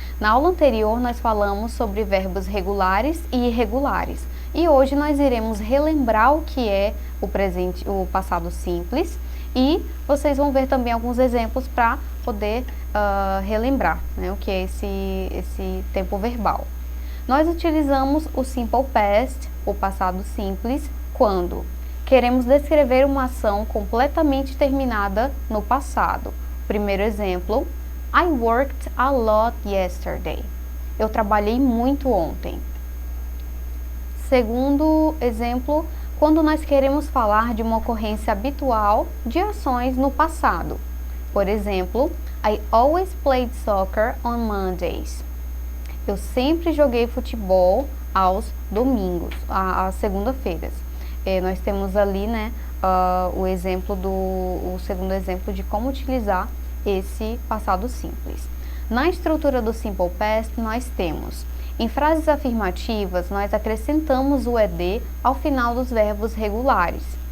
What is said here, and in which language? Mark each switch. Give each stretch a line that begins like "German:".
Portuguese: Na aula anterior nós falamos sobre verbos regulares e irregulares e hoje nós iremos relembrar o que é o passado simples e vocês vão ver também alguns exemplos para poder relembrar, né, o que é esse tempo verbal. Nós utilizamos o Simple Past, o passado simples, quando queremos descrever uma ação completamente terminada no passado. Primeiro exemplo,
English: I worked a lot yesterday.
Portuguese: Eu trabalhei muito ontem. Segundo exemplo, quando nós queremos falar de uma ocorrência habitual de ações no passado. Por exemplo,
English: I always played soccer on Mondays.
Portuguese: Eu sempre joguei futebol aos domingos, às segunda-feiras. Nós temos ali, né, o segundo exemplo de como utilizar esse passado simples. Na estrutura do Simple Past, nós temos, em frases afirmativas, nós acrescentamos o ED ao final dos verbos regulares.